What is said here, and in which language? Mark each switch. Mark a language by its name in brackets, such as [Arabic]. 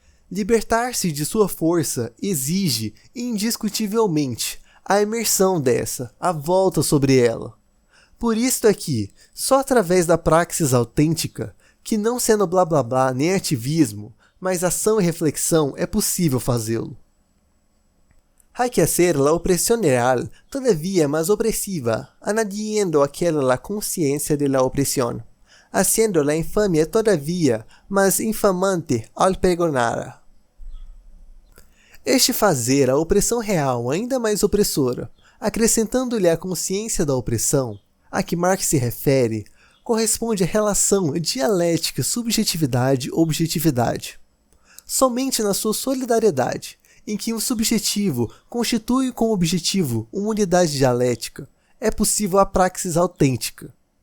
[Portuguese] Libertar-se de sua força exige, indiscutivelmente, a imersão dessa, a volta sobre ela. Por isto é que, só através da praxis autêntica, que não sendo blá blá blá nem ativismo, mas ação e reflexão, é possível fazê-lo. [Spanish] Hay que hacer la opresión real todavía más opresiva, añadiendo aquella la conciencia de la opresión, haciendo la infamia todavía más infamante al pregonar. [Portuguese] Este fazer a opressão real ainda mais opressora, acrescentando-lhe a consciência da opressão, a que Marx se refere, corresponde à relação dialética subjetividade-objetividade. Somente na sua solidariedade, em que um subjetivo constitui com o objetivo uma unidade dialética, é possível a praxis autêntica.